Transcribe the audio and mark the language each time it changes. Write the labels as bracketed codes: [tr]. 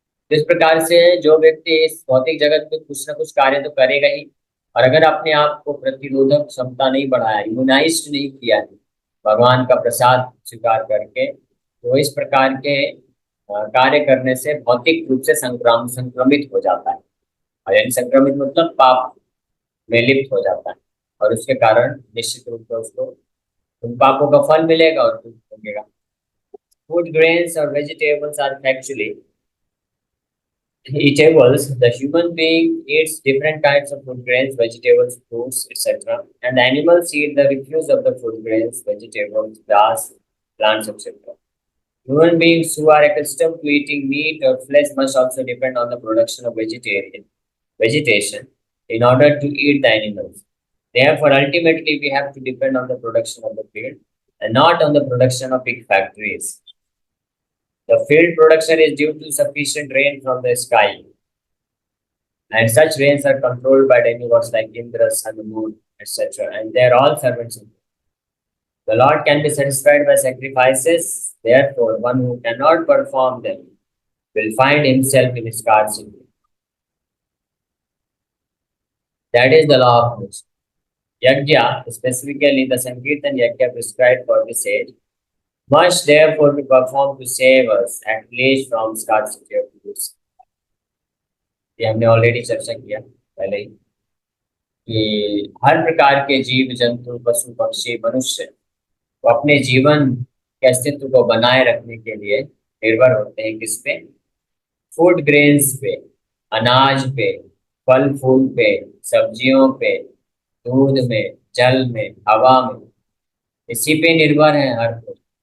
[hi] इस प्रकार से जो व्यक्ति इस भौतिक जगत में कुछ ना कुछ कार्य तो करेगा ही, और अगर अपने आप को प्रतिरोधक क्षमता नहीं बढ़ाया, इम्यूनाइज्ड नहीं किया है भगवान का प्रसाद स्वीकार करके, तो इस प्रकार के कार्य करने से भौतिक रूप से संक्रमित हो जाता है। और यानी संक्रमित मतलब पाप में लिप्त हो जाता है, और उसके कारण निश्चित रूप से उसको उन पापों का फल मिलेगा और दुख भोगेगा। [en] food grains [hi] और [en] Vegetables are factually eatables. The human being eats different kinds of food grains, vegetables, fruits, etc. And the animals eat the refuse of the food grains, vegetables, grass, plants, etc. Human beings who are accustomed to eating meat or flesh must also depend on the production of vegetation in order to eat the animals. Therefore, ultimately, we have to depend on the production of the field and not on the production of big factories. The field production is due to sufficient rain from the sky, and such rains are controlled by demigods like Indra, Sun, Moon, etc. And they are all servants of God. The Lord can be satisfied by sacrifices. Therefore, one who cannot perform them will find himself in scarcity. That is the law of nature. Yajna, specifically the Sankirtan Yajna prescribed for this age, must therefore be performed to save us at least from scarcity of goods. [hi] ये हमने already चर्चा किया पहले ही कि हर प्रकार के जीव जंतु, पशु पक्षी, मनुष्य वो अपने जीवन के अस्तित्व को बनाए रखने के लिए निर्भर होते हैं किस पे? फूड ग्रेन्स पे, अनाज पे, फल फूल पे, सब्जियों पे, दूध में, जल में, हवा में, इसी पे निर्भर है हर कोई।